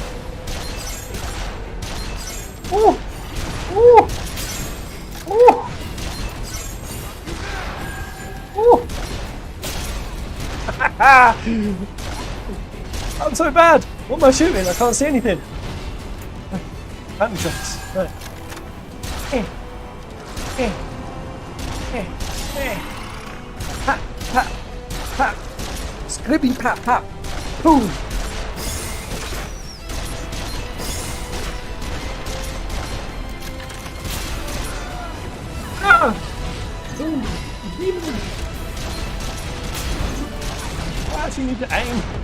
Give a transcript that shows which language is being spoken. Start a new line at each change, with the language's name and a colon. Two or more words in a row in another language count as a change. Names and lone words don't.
English: Ooh! Ooh! Ooh! Ooh! I'm so bad! What am I shooting? I can't see anything. Phantom shots. Right. Pat, pat, pat. Scribby pat, pat. Boom. I actually need to aim.